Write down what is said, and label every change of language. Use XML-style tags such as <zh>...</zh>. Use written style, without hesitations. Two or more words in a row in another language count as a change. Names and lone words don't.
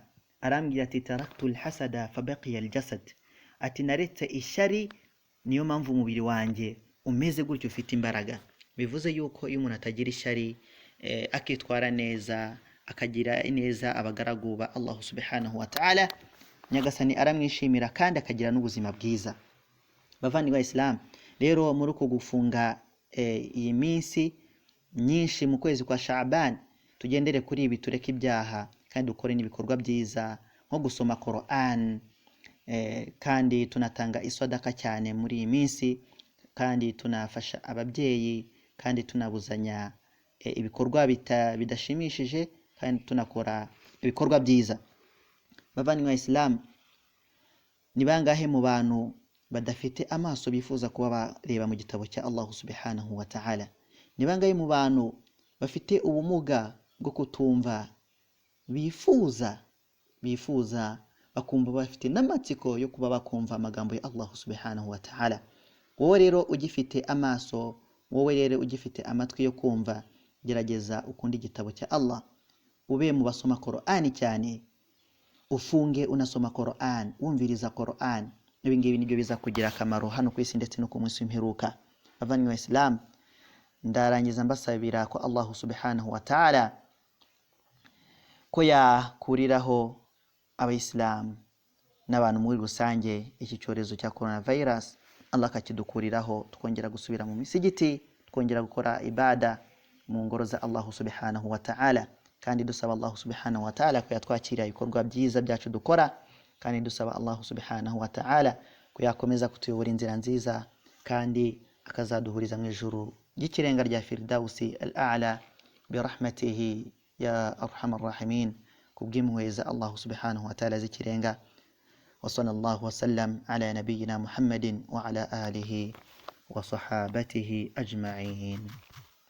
<ar>Arambwira ati تركت الحسد فبقي الجسد,</ar> <rw>ati naretse ishyari niyo mpamvu umubiri wanjye umeze gutyo ufite imbaraga. Bivuze yuko iyo umuntu atagira ishyari, akitwara neza, akagira neza abagaragu ba Allah</rw> <ar>سبحانه وتعالى,</ar> <rw>nyagasani aramwishimira kandi akagira n'ubuzima bwiza. Bavandimwe wa Islam, rero muri uko gufunga iyi minsi nyinshi mu kwezi kwa Shaaban, tugendere kuri ibi, tureke ibyaha kandi dukore n'ibikorwa byiza nko gusoma Qur'an, kandi tunatanga iswadaka cyane muri iyi minsi, kandi tunafasha ababyeyi, kandi tunabuzanya ibikorwa bidashimishije, kandi tunakora ibikorwa byiza. Bavandimwe wa Islam, ni bangahe mu bantu badafite amaso bifuza kuba bareba mu gitabo cya Allah</rw> <ar>سبحانه وتعالى?</ar> <rw>Ni bangahe mu bantu bafite ubumuga bwo kutumva bifuza bakumva bafite n'amatsiko yo kuba bakumva amagambo ya Allah</rw> <ar>سبحانه وتعالى?</ar> <rw>Wowe rero ugifite amaso, wowe rero ugifite amatwi yo kumva, gerageza ukundi igitabo cya Allah, ube mu basoma Qur'an cyane, ufunge unasoma Qur'an, wumviriza Qur'an. Ibi ngibi nibyo biza kugira akamaro hano ku isi ndetse no ku munsi w'imperuka. Bavandimwe wa Islam, ndarangiza mbasabira ko Allah</rw> <ar>سبحانه وتعالى</ar> <rw>ko yakuriraho abayisilamu n'abantu muri rusange iki cyorezo cya coronavirus. Allah akakidukuriraho, tukongera gusubira mu misigiti, tukongera gukora ibada mu ngoro za Allah</rw> <ar>سبحانه وتعالى,</ar> <rw>kandi dusaba Allah</rw> <ar>سبحانه وتعالى</ar> <rw>ko yatwakira ibikorwa byiza byacu dukora, kandi dusaba Allah</rw> <ar>سبحانه وتعالى</ar> <rw>ko yakomeza kutuyobora inzira nziza, kandi akazaduhuriza mu ijuru ry'ikirenga rya</rw> <ar>الفردوس الأعلى برحمته يا أرحم الراحمين,</ar> <rw>kubw'impuhwe za Allah</rw> <ar>سبحانه وتعالى</ar> <rw>z'ikirenga.</rw> <ar>وصلى الله وسلم على نبينا محمد وعلى آله وصحبه أجمعين.</ar>